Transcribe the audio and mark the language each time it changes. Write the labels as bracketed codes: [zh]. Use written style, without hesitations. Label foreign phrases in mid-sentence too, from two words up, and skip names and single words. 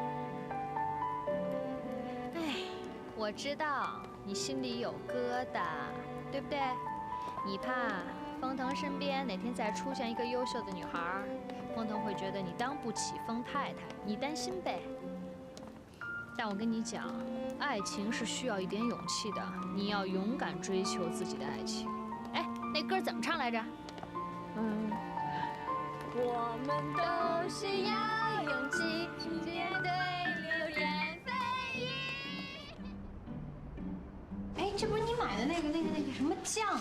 [zh] 哎，我知道你心裡有疙瘩，對不對？你怕風騰身邊哪天再出現一個優秀的女孩，風騰會覺得你當不起風太太，你擔心唄。但我跟你講，愛情是需要一點勇氣的，你要勇敢追求自己的愛情。哎，那歌怎麼唱來着？我們都是要勇氣，面對流言蜚語。哎，这不是你买的那个什么酱吗？